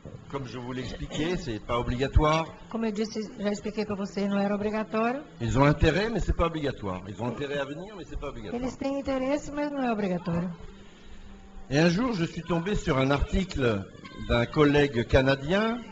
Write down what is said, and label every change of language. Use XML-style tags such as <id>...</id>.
<fr>comme je vous l'ai expliqué, c'est pas obligatoire.</fr> <pt>como eu disse, já expliquei para vocês, não era obrigatório.</pt> <fr>Ils ont intérêt, mais c'est pas obligatoire. Ils ont intérêt à venir, mais c'est pas obligatoire.</fr> <pt>Eles têm interesse, mas não é obrigatório.</pt> <fr>Et un jour, je suis tombé sur un article d'un collègue canadien</fr>